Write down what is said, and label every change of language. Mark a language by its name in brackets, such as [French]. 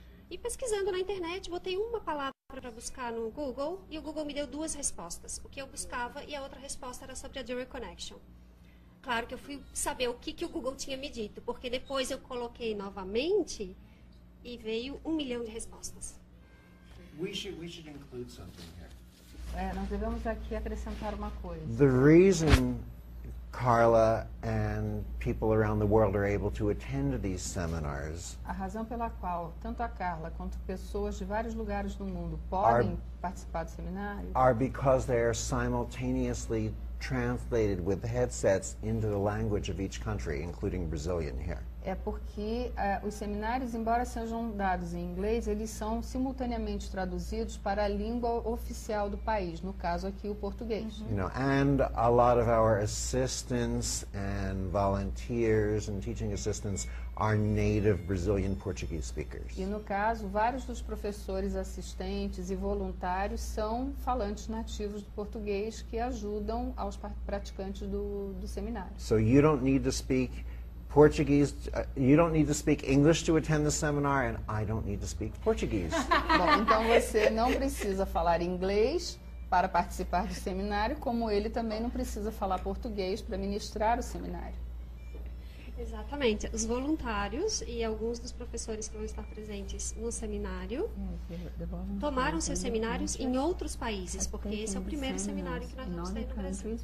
[Portuguese] E pesquisando na internet, botei uma palavra para buscar no Google e o Google me deu 2 respostas. O que eu buscava e a outra resposta era sobre a The Reconnection. Claro que eu fui saber o que o Google tinha me dito, porque depois eu coloquei novamente e veio 1 milhão de respostas. [English] We should include something here. [Portuguese] Nós devemos aqui acrescentar uma coisa. [English] The reason Carla and people around the world are able to attend these seminars [Portuguese] A razão pela qual tanto a Carla quanto pessoas de vários lugares do mundo podem participar do seminário [English] are because they are simultaneously translated with headsets into the language of each country, including Brazilian here. [Portuguese] é porque os seminários, embora sejam dados em inglês, eles são simultaneamente traduzidos para a língua oficial do país, no caso aqui o português. [English] You know, and a lot of our assistants and volunteers and teaching assistants are native Brazilian Portuguese speakers. [Portuguese] E no caso, vários dos professores, assistentes e voluntários são falantes nativos do português que ajudam aos praticantes do seminário. [English] So you don't need to speak Portuguese, you don't need to speak English to attend the seminar, and I don't need to speak Portuguese. [Portuguese] Bom, então você não precisa falar inglês para participar do seminário, como ele também não precisa falar português para ministrar o seminário. Exatamente. Os voluntários e alguns dos professores que vão estar presentes no seminário tomaram seus seminários em outros países, porque esse é o primeiro seminário que nós vamos ter no Brasil.